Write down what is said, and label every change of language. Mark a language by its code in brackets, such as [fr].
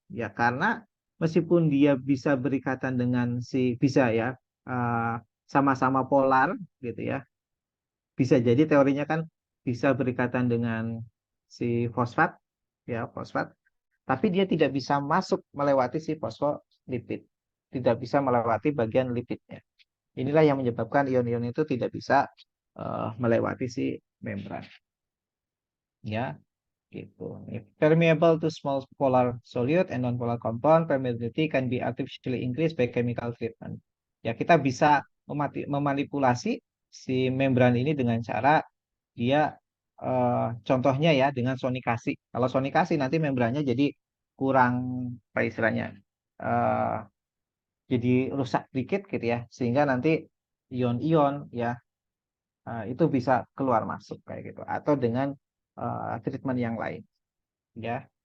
[id] Ya karena meskipun dia bisa berikatan dengan si bisa ya, eh, sama-sama polar gitu ya, bisa jadi teorinya kan bisa berikatan dengan si fosfat ya, fosfat, tapi dia tidak bisa masuk melewati si fosfolipid, tidak bisa melewati bagian lipidnya. Inilah yang menyebabkan ion-ion itu tidak bisa melewati si membran ya. Gitu. [en] If permeable to small polar solute and non-polar compound, permeability can be artificially increased by chemical treatment. [id] Ya, kita bisa memanipulasi si membran ini dengan cara dia contohnya ya dengan sonikasi. Kalau sonikasi nanti membrannya jadi kurang apa istilahnya? eh, jadi rusak dikit gitu ya, sehingga nanti ion-ion ya itu bisa keluar masuk kayak gitu atau dengan treatment yang lain. ya.